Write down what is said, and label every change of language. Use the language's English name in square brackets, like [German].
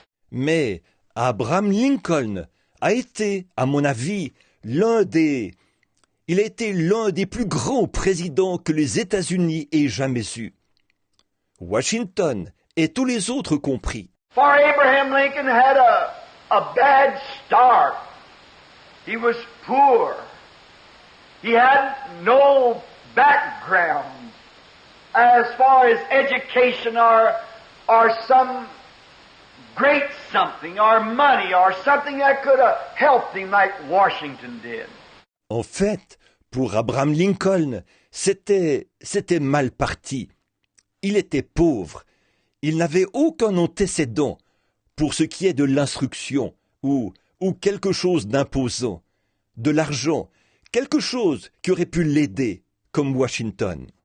[French] Mais Abraham Lincoln a été, à mon avis, il a été l'un des plus grands présidents que les États-Unis aient jamais eu. Washington et tous les autres compris. [English] For Abraham Lincoln had a bad start. He was poor. He had no background as far as education or some great something or money or something that could have helped him like Washington did. [French] En fait, pour Abraham Lincoln, c'était mal parti. Il était pauvre. Il n'avait aucun antécédent pour ce qui est de l'instruction ou ou quelque chose d'imposant, de l'argent, quelque chose qui aurait pu l'aider, comme Washington.